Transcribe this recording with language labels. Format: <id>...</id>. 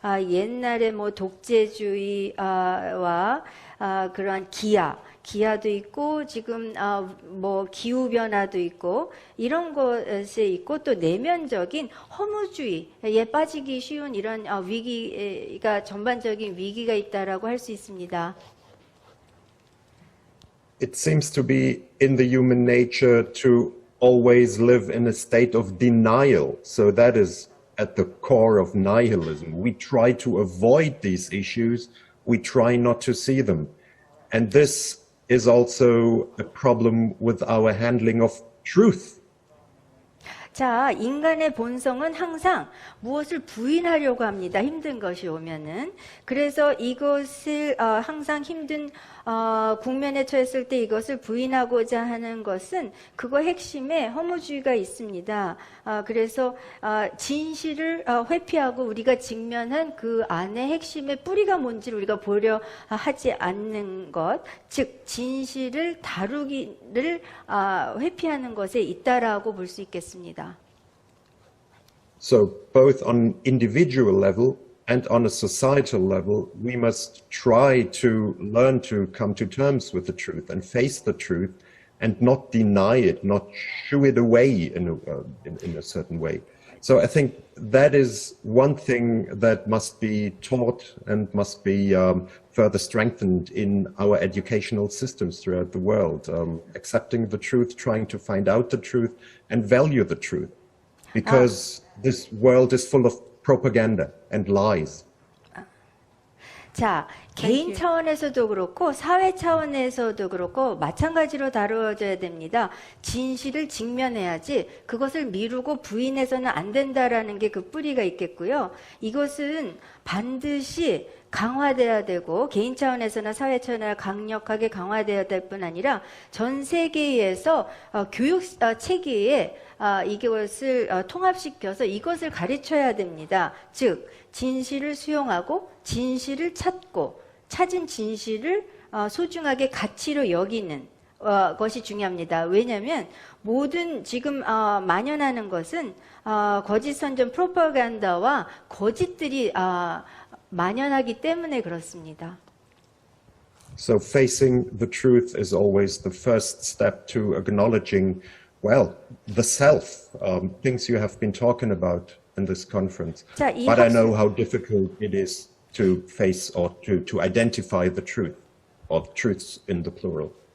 <ko>옛날에 뭐 독재주의와 그러한 기아도 있고 지금 뭐 기후 변화도 있고 이런 것에 있고 또 내면적인 허무주의에 빠지기 쉬운 이런 위기가 전반적인 위기가 있다라고 할 수 있습니다.</ko> <en>It seems to be in the human nature to always live in a state of denial. So that is at the core of nihilism. We try to avoid these issues. We try not to see them. And this is also a problem with our handling of truth.</en> <ko>자, 인간의 본성은 항상 무엇을 부인하려고 합니다. 힘든 것이 오면은. 그래서 이것을 항상 힘든 국면에 처했을 때 이것을 부인하고자 하는 것은 그거 핵심에 허무주의가 있습니다. 그래서 진실을 회피하고 우리가 직면한 그 안에 핵심의 뿌리가 뭔지를 우리가 보려 하지 않는 것, 즉 진실을 다루기를 회피하는 것에 있다라고 볼 수 있겠습니다.</ko> <en>So both on individual level and on a societal level, we must try to learn to come to terms with the truth and face the truth and not deny it, not shoo it away in a certain way. So I think that is one thing that must be taught and must be further strengthened in our educational systems throughout the world. Accepting the truth, trying to find out the truth, and value the truth. Because this world is full of propaganda and lies.</en> <ko>자, 개인 차원에서도 그렇고 사회 차원에서도 그렇고 마찬가지로 다루어져야 됩니다. 진실을 직면해야지 그것을 미루고 부인해서는 안 된다라는 게 그 뿌리가 있겠고요. 이것은 반드시 강화돼야 되고 개인 차원에서나 사회 차원에서 강력하게 강화돼야 될 뿐 아니라 전 세계에서 교육 체계에 이것을 통합시켜서 이것을 가르쳐야 됩니다. 즉 진실을 수용하고 진실을 찾고 찾은 진실을 소중하게 가치로 여기는 것이 중요합니다. 왜냐하면 모든 지금 만연하는 것은 거짓 선전 프로파간다와 거짓들이 만연하기 때문에 그렇습니다.</ko> <en>So facing the truth is always the first step to acknowledging, well, the self, things you have been talking about in this conference. 자, But I know how difficult it is to face or to identify the truth, or truths in the plural.</en>